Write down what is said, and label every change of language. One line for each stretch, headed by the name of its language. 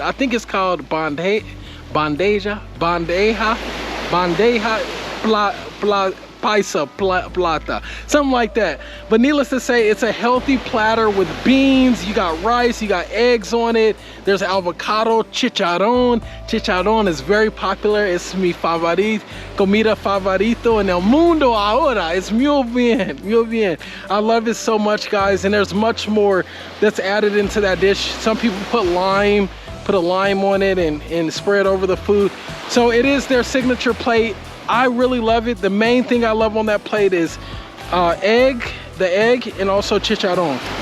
English: I think it's called bandeja Pisa Plata, something like that. But needless to say, it's a healthy platter with beans. You got rice, you got eggs on it. There's avocado, chicharon. Chicharon is very popular. It's
Spanish: mi comida favorito en el mundo ahora.
English: It's
Spanish: muy bien, muy bien.
English: I love it so much, guys. And there's much more that's added into that dish. Some people put a lime on it and spread over the food. So it is their signature plate. I really love it. The main thing I love on that plate is the egg, and also chicharon.